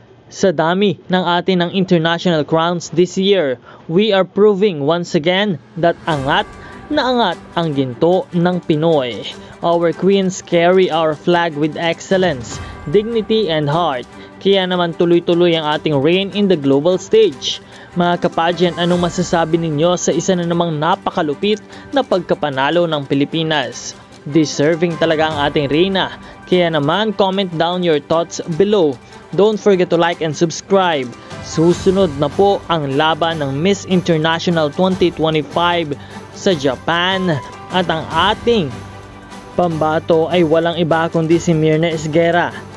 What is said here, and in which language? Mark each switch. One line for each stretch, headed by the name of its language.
Filipino: Sa dami ng atin ng
English: international crowns this year, we are proving once again that
Filipino: angat na angat ang ginto ng Pinoy.
English: Our queens carry our flag with excellence, dignity, and heart.
Filipino: Kaya naman tuloy-tuloy ang ating reign
English: in the global stage.
Filipino: Mga kapageant, anong masasabi ninyo sa isa na namang napakalupit na pagkapanalo ng Pilipinas? Deserving talaga ang ating reyna. Kaya naman
English: comment down your thoughts below. Don't forget to like and subscribe.
Filipino: Susunod na po ang laban ng Miss International 2025 sa Japan. At ang ating pambato ay walang iba kundi si Mirna Esguerra.